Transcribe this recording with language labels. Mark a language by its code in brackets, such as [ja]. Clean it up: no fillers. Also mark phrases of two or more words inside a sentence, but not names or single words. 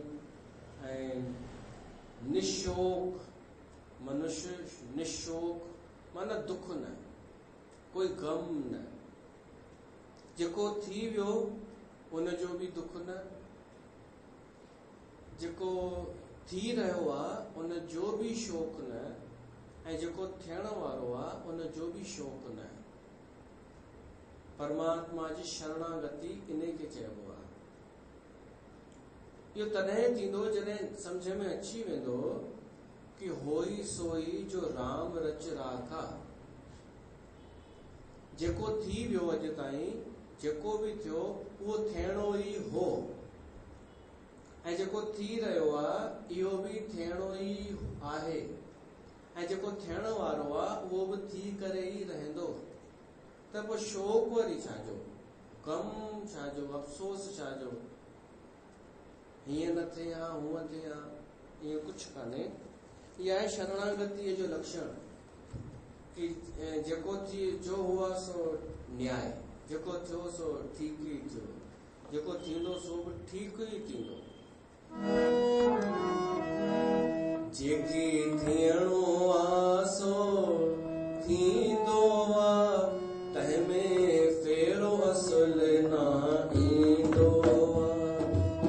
[sd] ऐं निशोक मनुष्य, निशोक माना दुख न, कोई गम न, जेको थी वियो उन जो बि दुख न, जेको थी रहियो आहे उन जो बि शोक न, ऐं जेको थियण वारो आहे उन जो बि शोक न। परमात्मा जी शरणागति इन खे चइबो आहे। इहो तॾहिं थींदो जॾहिं सम्झ में अची वेंदो कि [hi] होई सोई जो राम रच राखा। [sd] जेको थी वियो अॼु ताईं, जेको बि थियो उहो थियणो ई हो, ऐं जेको थी रहियो आहे इहो बि थियणो ई आहे, ऐं जेको थियण वारो आहे उहो बि थी करे ई रहंदो। त पोइ शोक वरी छाजो, गम छाजो, अफ़सोस छाजो, हीअं न थिए हा हूअं थिए हा, ईअं कुझु कान्हे। इहा आहे शरणागतीअ जो लक्षण कि जेको थी जो हुआ सो न्याय, जेको थियो सो ठीक ई थियो, जेको थींदो सो बि ठीक ई थींदो। जेकी थियणो आ सो थींदो आ, तंहिंमें फेरो असुल ना ईंदो आ।